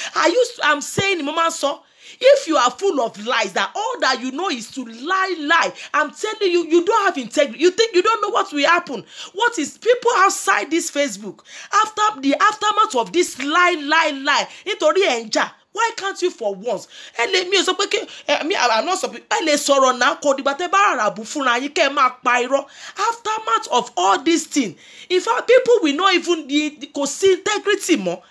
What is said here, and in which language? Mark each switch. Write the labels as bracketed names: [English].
[English] I'm saying [Yoruba] mo máa ń sọ [English] if you are full of lies that all that you know is to lie I'm telling you you don't have integrity. You think you don't know what will happen. What is people outside this Facebook after the aftermath of this lie [Yoruba] nítorí ẹ̀ ń jà. [English] Why can't you for once? [Yoruba] Mi ò sọ pé [English] I'm not sorry. [Yoruba] Ẹ lè sọ̀rọ̀ náà kò dìgbà tẹ́ bá àràbù fúnra yín kẹ́ ẹ máa pa irọ́. [English] Aftermath of all these things, in fact people will not even [Yoruba] kò sí integrity mọ́.